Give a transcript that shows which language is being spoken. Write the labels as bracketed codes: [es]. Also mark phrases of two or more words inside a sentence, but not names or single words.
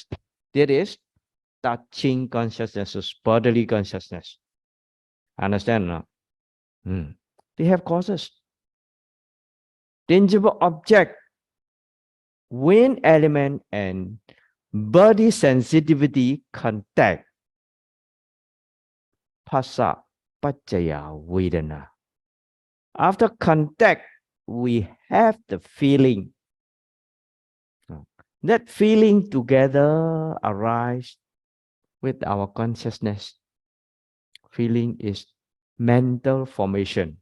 [en] That is touching consciousness, bodily consciousness. Understand now? They have causes. Tangible object, wind element, and body sensitivity contact. [pi] Phassa paccaya vedana. [en] After contact, we have the feeling. That feeling together arise with our consciousness. Feeling is mental formation.